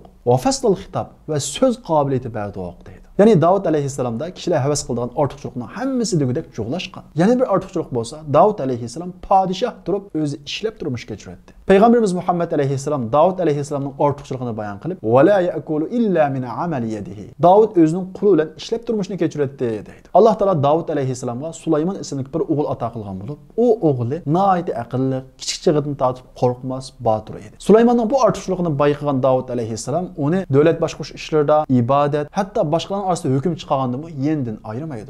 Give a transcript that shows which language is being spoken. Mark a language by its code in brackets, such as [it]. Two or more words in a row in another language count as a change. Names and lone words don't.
[ar] وفصل الخطاب [uz] va so'z qobiliyati berdik deydi. Ya'ni Davud alayhissalomda kishilar havas qiladigan ortiqchilikning hammasi degudek jo'glashgan. Yana bir ortiqchilik bo'lsa, Davud alayhissalom podshoh turib o'zi ishlab turmush kechirdi. Payg'ambarimiz Muhammad alayhissalom Davud alayhissalomning ortiqchiligini bayon qilib, [ar] "ولا يأكل إلا من عمل يده." [uz] Davud o'zining qo'li bilan ishlab turmushni kechirdi deydi. Alloh taolo Davud alayhissalomga Sulaymon ismli bir o'g'il ato qilgan bo'lib, u o'g'li nihoyat aqlli, kichik chig'idan tortib qo'rqmas, botir edi. Sulaymonning bu ortiqchiligini bayqagan Davud alayhissalom uni davlat boshqarish ishlarida, ibodat, hatto boshqalarning orasida hukm chiqarganda bu yendan ayirmaydi.